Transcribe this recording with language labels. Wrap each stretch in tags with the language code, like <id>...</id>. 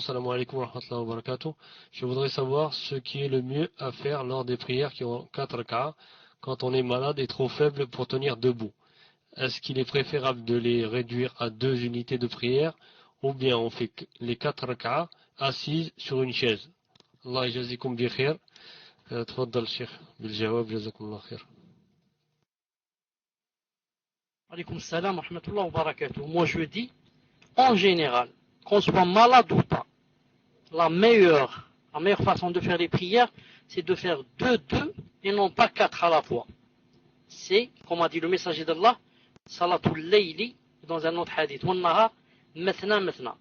<fr>Salam alaikum wa rahmatullahi wa barakatuh. Je voudrais savoir ce qui est le mieux à faire lors des prières qui ont 4 rak'ah quand on est malade et trop faible pour tenir debout. Est-ce qu'il est préférable de les réduire à 2 unités de prière ou bien on fait les 4 rak'ah assises sur une chaise?</fr> <ar>Allah yajazikum bi khair. تفضل شيخ بالجواب جزاكم الله خير. Alaykoum salam wa rahmatullahi wa barakatuh.</ar> <fr>Moi je dis, en général, qu'on soit malade ou pas, la meilleure façon de faire les prières, c'est de faire 2 et non pas 4 à la fois. C'est, comme a dit le messager d'Allah,</fr> <ar>Salatul Layli,</ar> <fr>dans un autre hadith,</fr> <ar>Wannahar, Mathna Mathna.</ar>